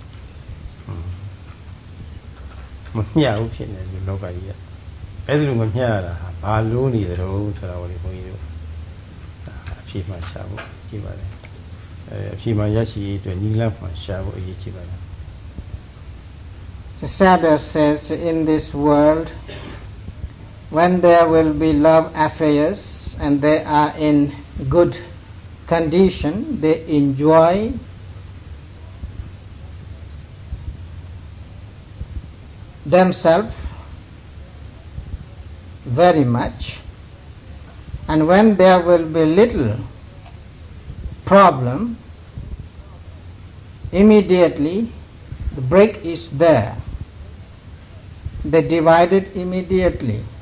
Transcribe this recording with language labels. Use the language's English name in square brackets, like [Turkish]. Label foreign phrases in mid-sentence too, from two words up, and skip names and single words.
[Burmese] မမျှဘူးဖြစ်နေဒီလောကကြီးကအဲ့ဒီလိုမမျှရတာဟာဘာလို့နေသလဲဆိုတာကိုလေဘုန်းကြီးတို့အဖြေမှရှာဖို့ကြည့်ပါလေအဖြေမှရရှိရေးအတွက်ညီလမှရှာဖို့အရေးကြီးပါတယ် [English] The Sayadaw says in this world when there will be love affairs and they are in good condition they enjoy themselves very much, and when there will be little problem immediately the break is there, they divide it immediately.